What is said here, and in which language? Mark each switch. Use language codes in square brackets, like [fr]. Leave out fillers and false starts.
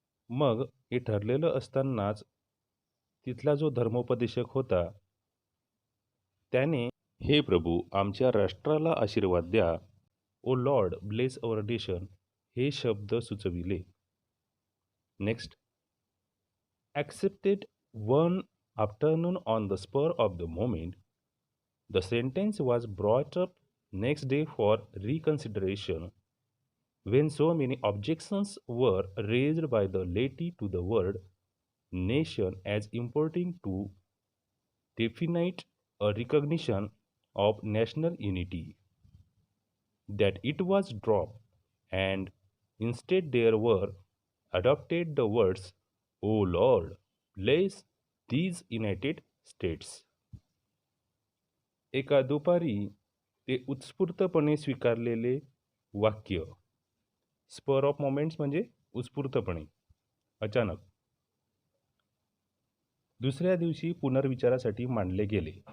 [mr] मग हे ठरलेलं असतानाच तिथला जो धर्मोपदेशक होता त्याने हे प्रभू आमच्या राष्ट्राला आशीर्वाद द्या, [en] O Lord bless our nation [mr] हे शब्द सुचविले. [en] Next, accepted one afternoon on the spur of the moment the sentence was brought up next day for reconsideration when so many objections were raised by the laity to the word nation as importing to definite a recognition of national unity, that it was dropped, and instead there were adopted the words, O Lord, bless these United States. [mr] एका दुपारी ते उत्स्फूर्तपणे स्वीकारलेले वाक्य, super of moments म्हणजे उत्स्फूर्तपणे, अचानक, दुसऱ्या दिवशी पुनर्विचारासाठी मांडले गेले.